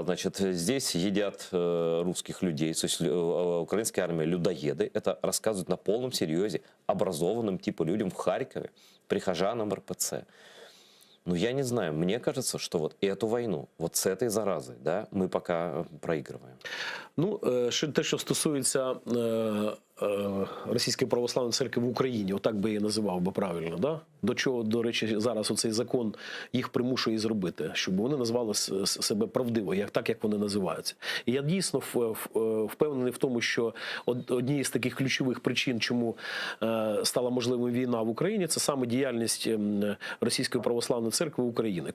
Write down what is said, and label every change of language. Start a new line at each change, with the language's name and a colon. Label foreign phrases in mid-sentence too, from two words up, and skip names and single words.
Russian: Значит, здесь едят русских людей, то есть украинская армия — людоеды. Это рассказывают на полном серьезе образованным типа людям в Харькове, прихожанам РПЦ. Ну, я не знаю, мне кажется, что вот эту войну, вот с этой заразой, да, мы пока проигрываем.
Ukrainian: Ну, те, що стосується Російської Православної Церкви в Україні, отак би я називав би правильно, да? До чого, до речі, зараз оцей закон їх примушує зробити, щоб вони назвали себе правдиво, так, як вони називаються. І я дійсно впевнений в тому, що однією з таких ключових причин, чому стала можливою війна в Україні, це саме діяльність Російської Православної Церкви України.